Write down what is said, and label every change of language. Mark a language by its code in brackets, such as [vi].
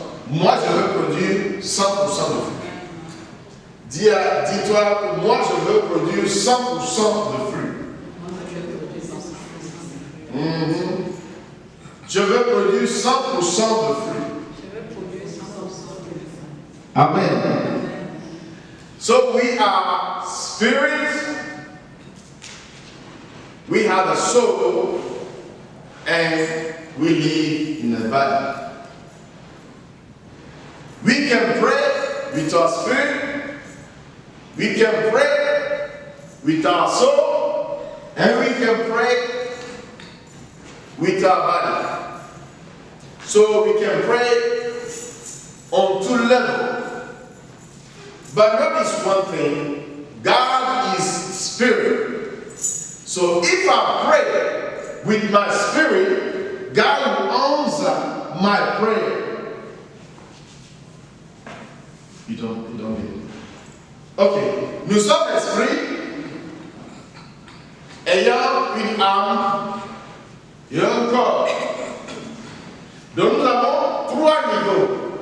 [fr] Moi, je veux produire 100% de fruits. Dis-toi, moi, je veux produire 100% de fruits. Je veux produire 100% de fruits. Amen. [en] So we are spirit, we have a soul, and we live in a body. We can pray with our spirit, we can pray with our soul, and we can pray with our body. So we can pray on two levels. But notice one thing, God is spirit. So if I pray with my spirit, God will answer my prayer. You don't get it. [fr] Ok, nous sommes esprits, ayant une âme et un corps. Donc nous avons trois niveaux.